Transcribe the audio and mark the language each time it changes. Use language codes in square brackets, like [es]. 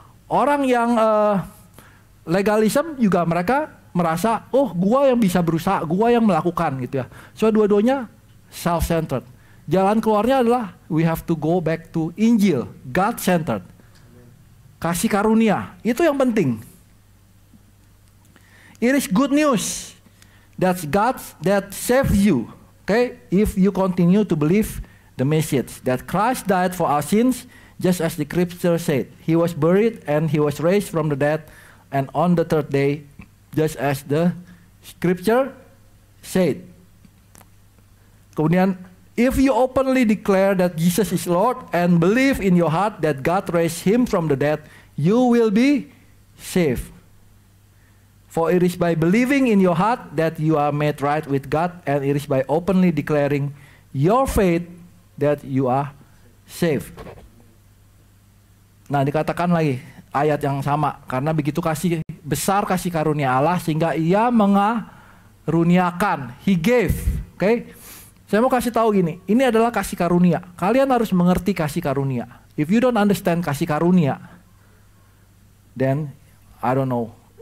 [id] Orang yang legalism juga mereka merasa, oh gua yang bisa berusaha, gua yang melakukan gitu ya. [en] So [id] dua-duanya [en] self-centered. [id] Jalan keluarnya adalah [en] we have to go back to [id] Injil, [en] God-centered. [id] Kasih karunia, itu yang penting. [en] It is good news that God that saves you. Okay, if you continue to believe the message that Christ died for our sins, just as the scripture said. He was buried and he was raised from the dead, and on the 3rd day, just as the scripture said. [id] Kemudian, [en] if you openly declare that Jesus is Lord and believe in your heart that God raised him from the dead, you will be saved. For it is by believing in your heart that you are made right with God, and it is by openly declaring your faith that you are saved. [id] Nah, dikatakan lagi ayat yang sama, karena begitu besar kasih karunia Allah sehingga ia mengaruniakan. [en] He gave. Okay? [id] Saya mau kasih tahu gini, ini adalah kasih karunia. Kalian harus mengerti kasih karunia. [en] If you don't understand [id] kasih karunia, [en] then I don't know.